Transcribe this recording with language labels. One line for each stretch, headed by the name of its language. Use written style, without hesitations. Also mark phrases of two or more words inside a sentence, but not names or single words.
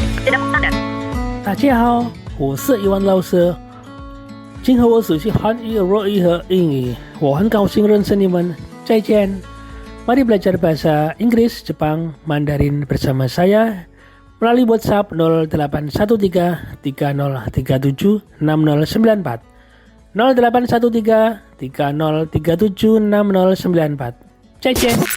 Indonesian: tidak standar.
Chinese: 大家好，我是一万老师。今后我学习韩语、日语和英语，我很高兴认识你们。
Indonesian: 再见。Mari belajar bahasa Inggris, Jepang, Mandarin bersama saya melalui WhatsApp 0813 3037 6094. 0813 3037 6094.
Chinese: 再见。